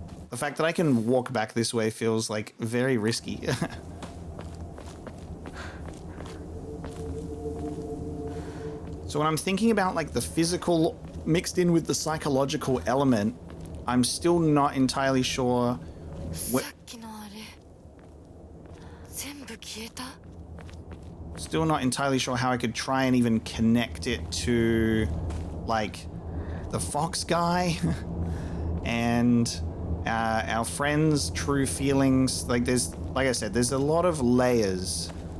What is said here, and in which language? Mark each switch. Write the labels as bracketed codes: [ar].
[en] The fact that I can walk back this way feels like very risky. So when I'm thinking about like the physical mixed in with the psychological element, I'm still not entirely sure what. [ja] さっきのあれ全部消えた [en] Still not entirely sure how I could try and even connect it to like the fox guy and our friends' true feelings. Like there's, like I said, there's a lot of layers.